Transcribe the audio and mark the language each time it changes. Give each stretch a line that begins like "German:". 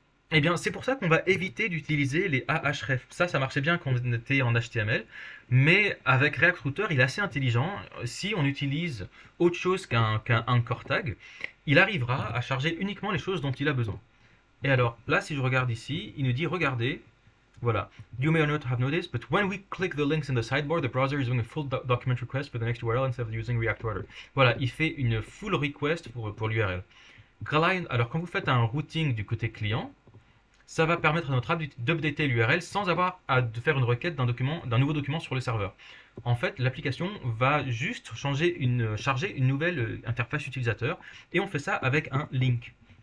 French: Eh bien, c'est pour ça qu'on va éviter d'utiliser les ahref. Ça marchait bien quand on était en HTML, mais avec React Router, il est assez intelligent. Si on utilise autre chose qu'un anchor tag, il arrivera à charger uniquement les choses dont il a besoin. Et alors, là, si je regarde ici, il nous dit, regardez, voilà.
English: You may or not have noticed, but when we click the links in the sidebar, the browser is doing a full document request for the next URL instead of using React Router.
French: Voilà, il fait une full request pour l'URL. Alors, quand vous faites un routing du côté client, ça va permettre à notre app d'updater l'URL sans avoir à faire une requête d'un nouveau document sur le serveur. En fait, l'application va juste charger une nouvelle interface utilisateur et on fait ça avec un link.